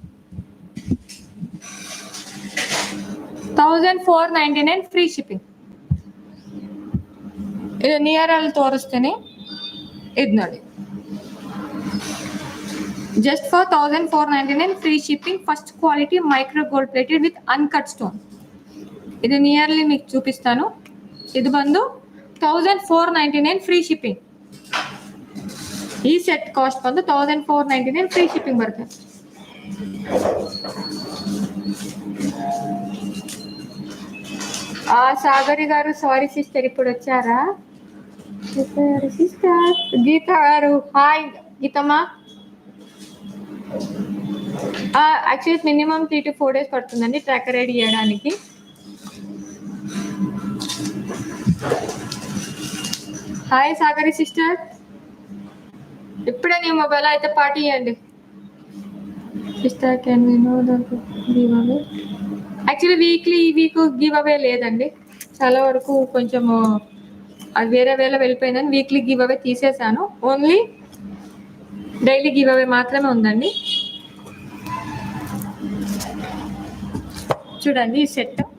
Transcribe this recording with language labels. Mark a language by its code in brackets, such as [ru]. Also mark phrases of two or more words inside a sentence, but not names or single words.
[en] 1499 free shipping. [kn] ಇದು ನಿಯರ್ ಅಲ್ಲಿ ತೋರಿಸ್ತೀನಿ. ಇದು ನೋಡಿ, [en] just for 1499 free shipping. first quality micro gold plated with uncut stone. [te] ಇದು ನಿಯರ್ಲಿ మీకు చూపిస్తాను. [kn] ಇದು ಬಂದು 1499 [en] free shipping. [kn] ಈ [en] set cost [kn] ಬಂದು 1499 [en] free shipping [kn] ಬರುತ್ತೆ. [te] సాగరి గారు [en] sorry sister [te] ఇప్పుడు వచ్చారా? సిస్టర్ గీత గారు హాయ్. గీతమ్మా, [en] actually minimum 3 to 4 days [te] పడుతుందండి [en] tracker ID [te] ఇవ్వడానికి. హాయ్ సాగరి సిస్టర్, ఇప్పుడే నీ మొబైల్ అయితే పార్టీ ఇవ్వండి సిస్టర్. [en] can we know the give away? actually weekly ఈ week give away లేదండి. [te] చాలా వరకు కొంచెం అది వేరే వేళ వెళ్ళిపోయిందని [en] weekly give away [te] తీసేసాను. [en] only daily give away [te] మాత్రమే ఉందండి. చూడండి ఈ సెట్.